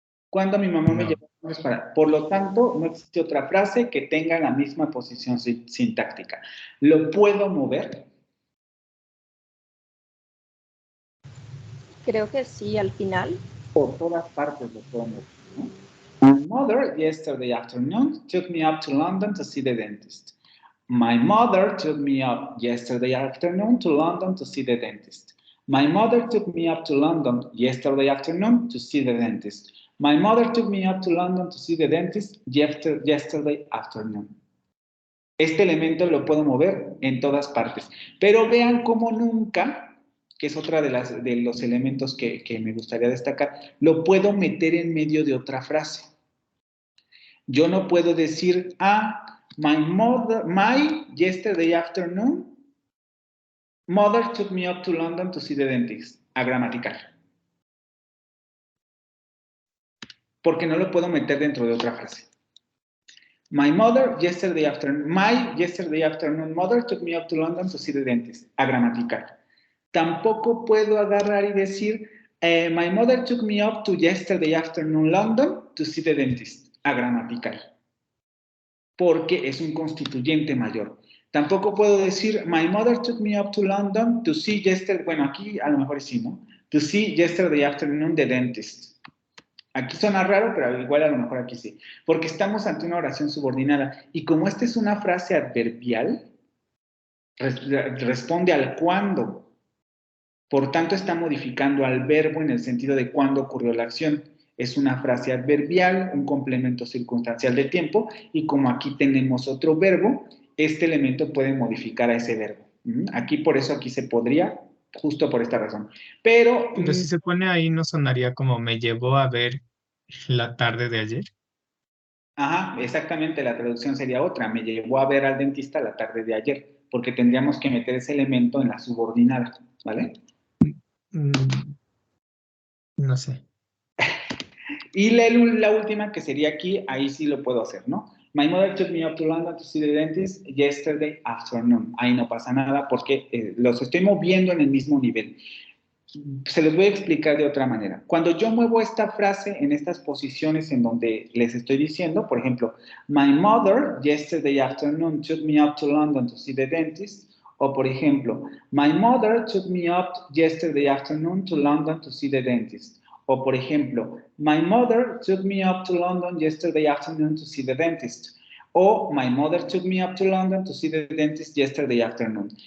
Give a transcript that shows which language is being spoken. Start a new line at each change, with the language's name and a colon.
Spanish: ¿Cuándo mi mamá me llevó para? Por lo tanto, no existe otra frase que tenga la misma posición sintáctica. ¿Lo puedo mover? Creo que sí, al final. Por todas partes lo puedo mover, ¿no?
English: My mother, yesterday afternoon, took me up to London to see the dentist. My mother took me up yesterday afternoon to London to see the dentist. My mother took me up to London yesterday afternoon to see the dentist. My mother took me up to London to see the dentist yesterday afternoon.
Spanish: Este elemento lo puedo mover en todas partes. Pero vean cómo nunca, que es otra de los elementos que me gustaría destacar, lo puedo meter en medio de otra frase. Yo no puedo decir,
English: my yesterday afternoon, mother took me up to London to see the dentist.
Spanish: Agramatical. Porque no lo puedo meter dentro de otra frase.
English: My yesterday afternoon mother took me up to London to see the dentist.
Spanish: Agramatical. Tampoco puedo agarrar y decir,
English: my mother took me up to yesterday afternoon London to see the dentist.
Spanish: Agramatical. Porque es un constituyente mayor. Tampoco puedo decir,
English: my mother took me up to London to see yesterday,
Spanish: bueno, aquí a lo mejor sí, ¿no?
English: To see yesterday afternoon the dentist.
Spanish: Aquí suena raro, pero igual a lo mejor aquí sí. Porque estamos ante una oración subordinada. Y como esta es una frase adverbial, responde al cuándo. Por tanto, está modificando al verbo en el sentido de cuándo ocurrió la acción. Es una frase adverbial, un complemento circunstancial de tiempo, y como aquí tenemos otro verbo, este elemento puede modificar a ese verbo. Aquí, por eso, aquí se podría, justo por esta razón. Pero si se pone ahí, ¿no sonaría como me llevó a ver la tarde de ayer? Ajá, exactamente, la traducción sería otra. Me llevó a ver al dentista la tarde de ayer, porque tendríamos que meter ese elemento en la subordinada, ¿vale? No sé. Y la última, que sería aquí, ahí sí lo puedo hacer, ¿no?
English: My mother took me up to London to see the dentist yesterday afternoon.
Spanish: Ahí no pasa nada porque los estoy moviendo en el mismo nivel. Se los voy a explicar de otra manera. Cuando yo muevo esta frase en estas posiciones en donde les estoy diciendo, por ejemplo,
English: my mother yesterday afternoon took me up to London to see the dentist,
Spanish: o por ejemplo,
English: my mother took me up yesterday afternoon to London to see the dentist, o por ejemplo, my mother took me up to London yesterday afternoon to see the dentist, o my mother took me up to London to see the dentist yesterday afternoon.